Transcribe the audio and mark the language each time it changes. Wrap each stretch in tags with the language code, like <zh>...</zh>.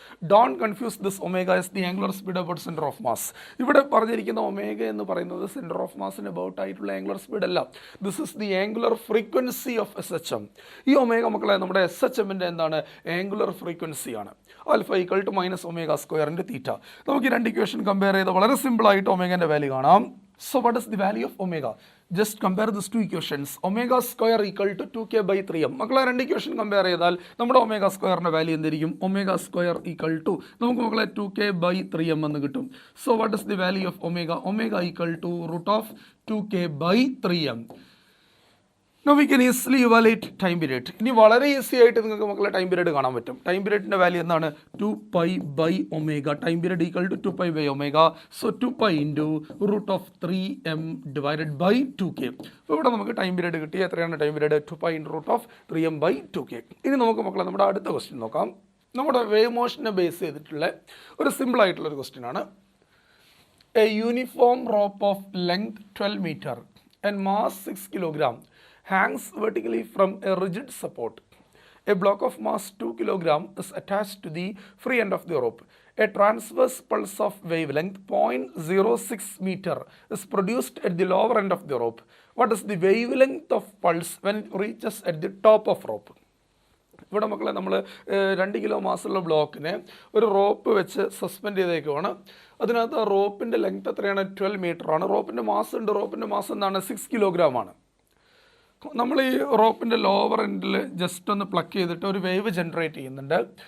<en>Don't confuse this omega is the angular speed about centre of mass.</en> <ml>ഇവിടെ പറഞ്ഞിരിക്കുന്ന omega എന്ന് പറയുന്നത് centre of മാസിന് about ആയിട്ടുള്ള angular speed അല്ല.</ml> <en>This is the angular frequency of SHM.</en> <ml>ഈ omega മക്കളെ നമ്മുടെ SHMൻ്റെ എന്താണ്? Angular ഫ്രീക്വൻസിയാണ്. Alpha equal to minus omega സ്ക്വയറിൻ്റെ തീറ്റ. നമുക്ക് ഈ രണ്ട് ഇക്വേഷൻ കമ്പയർ ചെയ്ത് വളരെ സിമ്പിളായിട്ട് ഒമേഗൻ്റെ വാല്യൂ കാണാം.</ml> <en>So what is the value of omega? Just compare these two equations. Omega square equal to 2k by 3m.</en> <ml>മക്കളെ രണ്ട് ഇക്വേഷൻ കമ്പയർ ചെയ്താൽ നമ്മുടെ ഒമേഗ സ്ക്വയറിൻ്റെ വാല്യൂ എന്തായിരിക്കും? ഒമേഗ സ്ക്വയർ ഈക്വൽ ടു നമുക്ക് മക്കളെ 2k by 3m എന്ന് കിട്ടും.</ml> <en>So what is the value of omega? Omega equal to root of 2k by 3m. Now we can easily evaluate time period.</en> <ml>ഇനി വളരെ easy ആയിട്ട് നിങ്ങൾക്ക് മക്കളെ ടൈം പീരീഡ് കാണാൻ പറ്റും. ടൈം പീരീഡിൻ്റെ വാല്യൂ എന്താണ്?</ml> <en>2π by omega. Time period equal to 2π by omega. So 2π into root of 3m divided by 2k.</en> <ml>അപ്പോൾ ഇവിടെ നമുക്ക് ടൈം പീരീഡ് കിട്ടി. എത്രയാണ് time period? 2π into root of 3m by 2k. ഇനി നമുക്ക് മക്കളെ നമ്മുടെ അടുത്ത ക്വസ്റ്റ്യൻ നോക്കാം. നമ്മുടെ വേവ് മോഷനെ ബേസ് ചെയ്തിട്ടുള്ള ഒരു സിമ്പിൾ ആയിട്ടുള്ളൊരു ക്വസ്റ്റ്യൻ ആണ്.</ml> <en>A uniform rope of length 12 meter and mass 6 kilogram hangs vertically from a rigid support. A block of mass 2 kilogram is attached to the free end of the rope. A transverse pulse of wavelength 0.06 meter is produced at the lower end of the rope. What is the wavelength of pulse when it reaches at the top of rope?</en> <ml>ഇവിടെ മക്കളെ നമ്മൾ 2 kilo മാസുള്ള ബ്ലോക്കിനെ ഒരു rope വെച്ച് suspend ചെയ്തേക്കുവാണ്. അതിനകത്ത് ആ റോപ്പിൻ്റെ length എത്രയാണ്? 12 metre ആണ്. റോപ്പിൻ്റെ mass ഉണ്ട്. റോപ്പിൻ്റെ മാസ് എന്താണ്? 6 കിലോഗ്രാം ആണ്. നമ്മൾ ഈ റോപ്പിൻ്റെ ലോവർ എൻഡിൽ ജസ്റ്റ് ഒന്ന് പ്ലക്ക് ചെയ്തിട്ട് ഒരു വേവ് ജനറേറ്റ് ചെയ്യുന്നുണ്ട്.</ml>